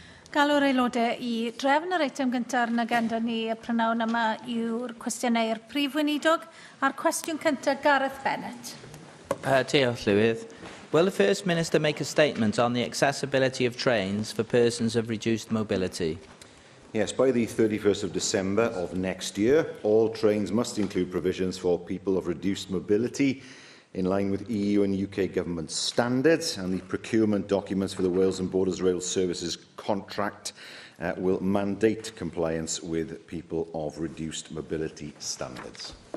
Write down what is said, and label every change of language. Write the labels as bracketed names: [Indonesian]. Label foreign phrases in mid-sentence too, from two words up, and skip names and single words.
[Welsh] Galw'r aelodau I drefn yr eitem gyntaf yn agenda ni y prynawn yma yw'r cwestiynau prif weinidog a'r cwestiwn cyntaf Gareth Bennett. Diolch, Llywydd. [English] Will the First Minister make a statement on the accessibility of trains for persons of reduced mobility? Yes, by the 31st of December of next year, all trains must include provisions for people of reduced mobility in line with EU and UK government standards, and the procurement documents for the Wales and Borders Rail Services contract will mandate compliance with people of reduced mobility standards.